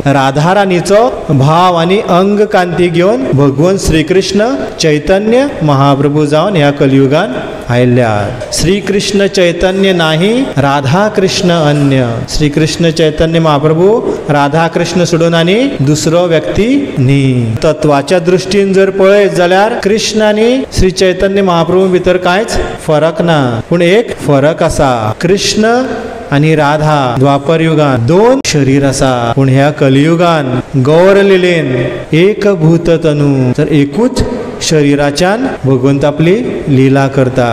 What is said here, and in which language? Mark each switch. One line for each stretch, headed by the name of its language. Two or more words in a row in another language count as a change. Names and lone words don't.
Konkani: राधा राणीचो भाव आणि अंग कांती घेऊन भगवान श्रीकृष्ण चैतन्य महाप्रभू जाऊन ह्या कलियुगान आयल्यात. श्रीकृष्ण चैतन्य नाही, राधा कृष्ण अन्य. श्रीकृष्ण चैतन्य महाप्रभू राधा कृष्ण सोडून आणि दुसरो व्यक्ती न्ही. तत्वाच्या दृष्टीन जर पळयत जाल्यार कृष्ण आणि श्री चैतन्य महाप्रभू भितर कांयच फरक ना. पूण एक फरक असा, कृष्ण आणि राधा द्वापर युगान दोन शरीर असा. पण ह्या कलियुगान गौर लिलेन एकभूत तनू, तर एकूच शरीराच्यान भगवंत आपली लीला करता.